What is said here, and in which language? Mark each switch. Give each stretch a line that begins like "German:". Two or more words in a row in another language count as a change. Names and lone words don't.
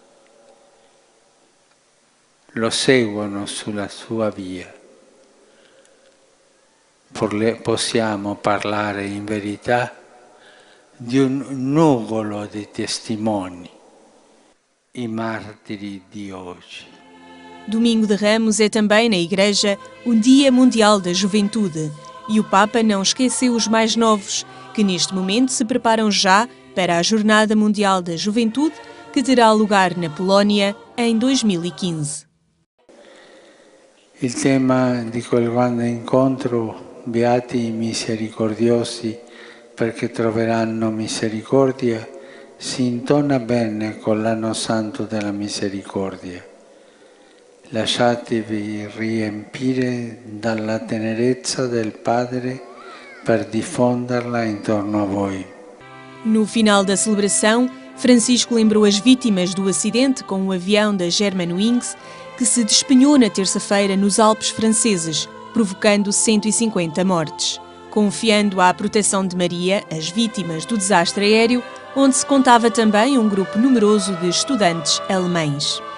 Italian: Lo seguono sulla sua via. Possiamo parlare in verità di un nugolo di testimoni, i martiri di oggi.
Portuguese: Domingo de Ramos é também na Igreja o Dia Mundial da Juventude e o Papa não esqueceu os mais novos, que neste momento se preparam já para a Jornada Mundial da Juventude, que terá lugar na Polónia em 2015.
Italian: Il tema di quel grande incontro, Beati i misericordiosi perché troveranno misericordia, si intona bene con l'anno santo della misericordia. Lasciatevi riempire dalla tenerezza del Padre per diffonderla intorno a voi.
Portuguese: No final da celebração, Francisco lembrou as vítimas do acidente com o avião da Germanwings que se despenhou na terça-feira nos Alpes franceses, provocando 150 mortes. Confiando à proteção de Maria as vítimas do desastre aéreo, onde se contava também um grupo numeroso de estudantes alemães.